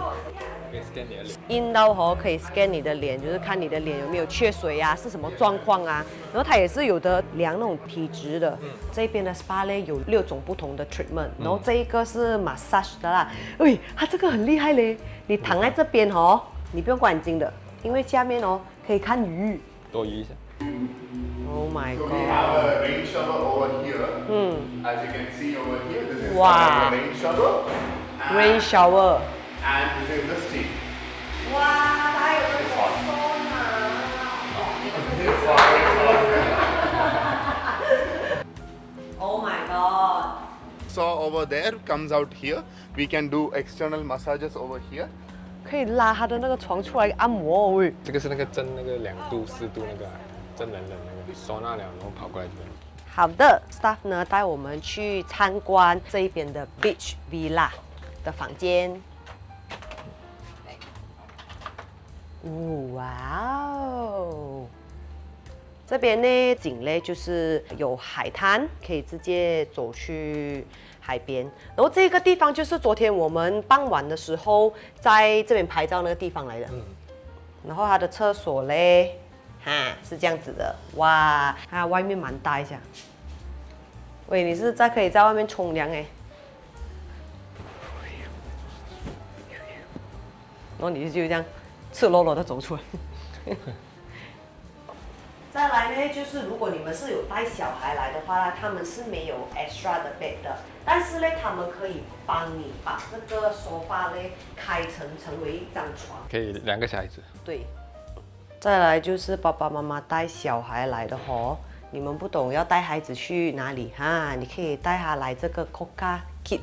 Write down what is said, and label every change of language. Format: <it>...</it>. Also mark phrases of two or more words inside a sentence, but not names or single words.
<zh>印到後可以 scan 你的臉，就是看你的臉有沒有缺水啊，是什麼狀況啊。然後它也是有的量那種體質的。這邊的 SPA 呢有6種不同的 treatment， 然後這一個是 massage 的啦。喂，它這個很厲害嘞！你躺在這邊哦，你不用關眼睛的，因為下面哦可以看魚。多魚一下。</zh> <en>Oh my god! So we have a rain shower over here. As you can see over here, this is wow. a rain shower. Rain shower. And this is the steam.</en> <zh>哇，它有那种收纳。</zh> <en>Oh my god! Saw over there comes out here. We can do external massages over here.</en> <zh>可以拉他的那個床出來按摩喂。這個是那個蒸那個2度4度那個蒸冷那個收納了，然後跑過來這邊。好的 ，staff 呢帶我們去參觀這一邊的</zh> <en>beach villa</en> <zh>的房間。哇哦！這邊呢景呢就是有海灘，可以直接走去海邊。然後這個地方就是昨天我們傍晚的時候在這邊拍照那個地方來的。然後它的廁所嘞，哈是這樣子的。哇，它外面蠻大一下。喂，你是可以在外面沖涼哎。然後你就這樣赤裸裸的走出來。再來呢，就是如果你們是有帶小孩來的話，他們是沒有 extra 的 bed 的，但是呢，他們可以幫你把這個沙發呢開成為一張床，可以2個小孩子。對。再來就是爸爸媽媽帶小孩來的吼，你們不懂要帶孩子去哪裡哈？你可以帶他來這個 Coca Kid，</zh>